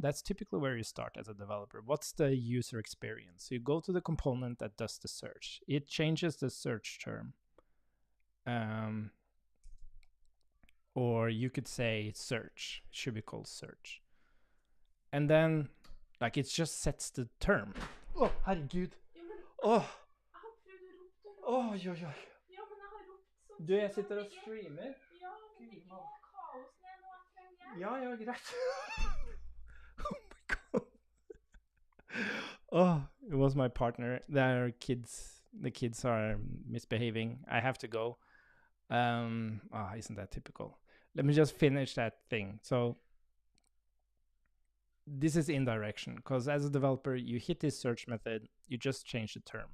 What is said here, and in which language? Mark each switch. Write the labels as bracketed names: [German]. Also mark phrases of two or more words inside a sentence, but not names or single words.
[English] That's typically where you start as a developer. What's the user experience? So you go to the component that does the search. It changes the search term. Or you could say search. It should be called search. And then, like, it just sets the term. [Norwegian] Oh, herregud. Åh. Oj, oj, oj. Du, jeg sitter og streamer. Gud, mann. Ja, ja, greit. [English] Oh my god. Oh, it was my partner. The kids are misbehaving. I have to go. Isn't that typical? Let me just finish that thing. So this is indirection, because as a developer, you hit this search method, you just change the term.